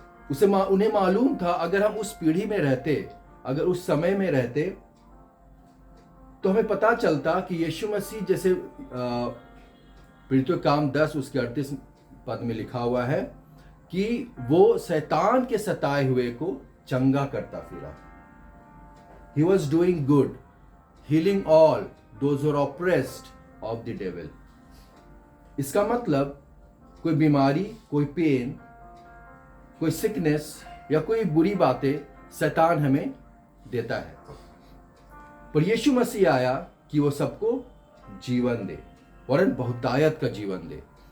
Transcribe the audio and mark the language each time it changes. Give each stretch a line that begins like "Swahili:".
Hindi: उन्हें मालूम था अगर हम उस पीढ़ी में रहते, अगर उस समय में रहते, तो हमें पता चलता कि यीशु मसीह जैसे प्रेरितों काम 10 उसके 38 पद में लिखा हुआ है कि वो शैतान के सताए हुए को चंगा करता फिरा।
English: He was doing good, healing all those who are oppressed of the devil.
Hindi: इसका मतलब कोई बीमारी, कोई पेन, कोई सिकनेस या कोई बुरी बातें शैतान हमें देता है, पर यीशु मसीह आया कि वो सबको जीवन दे, वरन बहुतायत का जीवन दे।